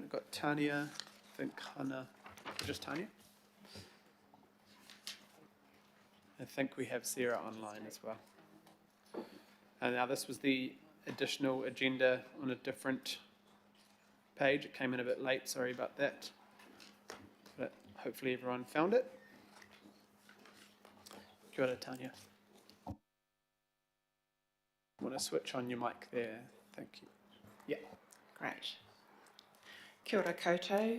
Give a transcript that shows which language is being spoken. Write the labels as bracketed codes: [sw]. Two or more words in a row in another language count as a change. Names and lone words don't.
[en] We've got Tanya, I think Hannah, just Tanya. I think we have Sarah online as well. And now this was the additional agenda on a different page. It came in a bit late, sorry about that. But hopefully everyone found it. [mi] Kia ora, [en] Tanya. Want to switch on your mic there? Thank you. Yeah. Great. [mi] Kia ora koutou.